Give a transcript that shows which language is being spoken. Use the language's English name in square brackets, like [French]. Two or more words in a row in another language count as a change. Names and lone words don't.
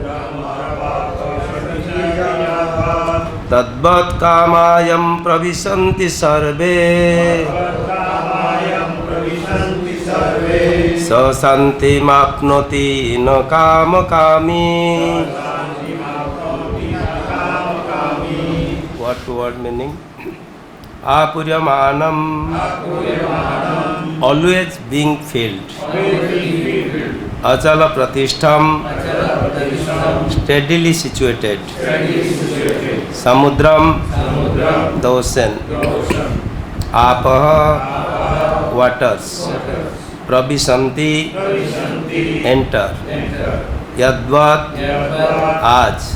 [Sanskrit] तद्वत् कामायं प्रविशन्ति सर्वे शान्तिम् आप्नोति काम-कामी. [English] Word meaning āpūryamāṇam, always being filled. Acala-pratiṣṭhaṁ, steadily situated. Samudram, the ocean. āpaḥ, waters. praviśanti, enter. yadvat, as.